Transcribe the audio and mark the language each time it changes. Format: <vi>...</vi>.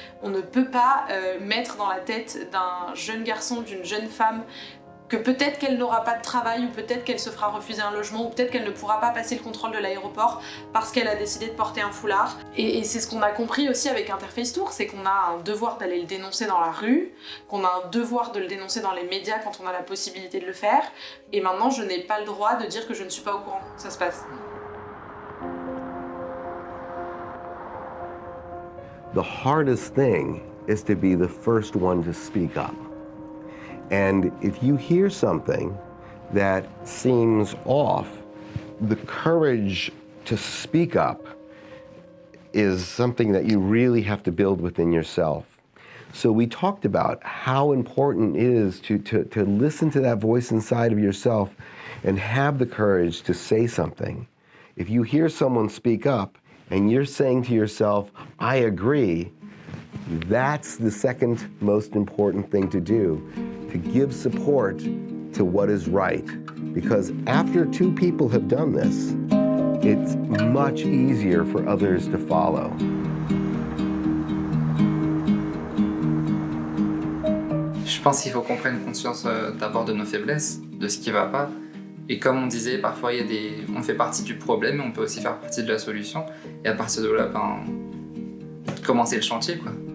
<fr>On ne peut pas mettre dans la tête d'un jeune garçon, d'une jeune femme, que peut-être qu'elle n'aura pas de travail, ou peut-être qu'elle se fera refuser un logement, ou peut-être qu'elle ne pourra pas passer le contrôle de l'aéroport parce qu'elle a décidé de porter un foulard. Et c'est ce qu'on a compris aussi avec Interface Tour, c'est qu'on a un devoir d'aller le dénoncer dans la rue, qu'on a un devoir de le dénoncer dans les médias quand on a la possibilité de le faire, et maintenant je n'ai pas le droit de dire que je ne suis pas au courant que ça se passe.</fr> <en>The hardest thing is to be the first one to speak up. And if you hear something that seems off, the courage to speak up is something that you really have to build within yourself. So we talked about how important it is to listen to that voice inside of yourself and have the courage to say something. If you hear someone speak up and you're saying to yourself, I agree, that's the second most important thing to do, to give support to what is right. Because after two people have done this, it's much easier for others to follow.</en> <fr>Je pense qu'il faut qu'on prenne conscience d'abord de nos faiblesses, de ce qui ne va pas. Et comme on disait, parfois on fait partie du problème, mais on peut aussi faire partie de la solution. Et à partir de là, commencer le chantier, quoi.</fr>